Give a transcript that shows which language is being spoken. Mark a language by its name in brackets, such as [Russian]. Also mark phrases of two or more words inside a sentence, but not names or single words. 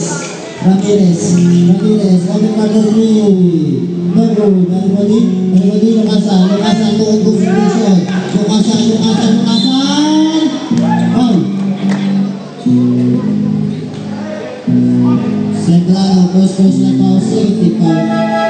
[Filipino] Ramirez. Ramirez. Okay pa for Julie. [English] No good. [Filipino] Nalimani. Nalimani. Lucasan. Lucasan. Doon confirmation. Lucasan. Lucasan. Lucasan. [English] Foul. Sembrano. First personal foul. Safety foul.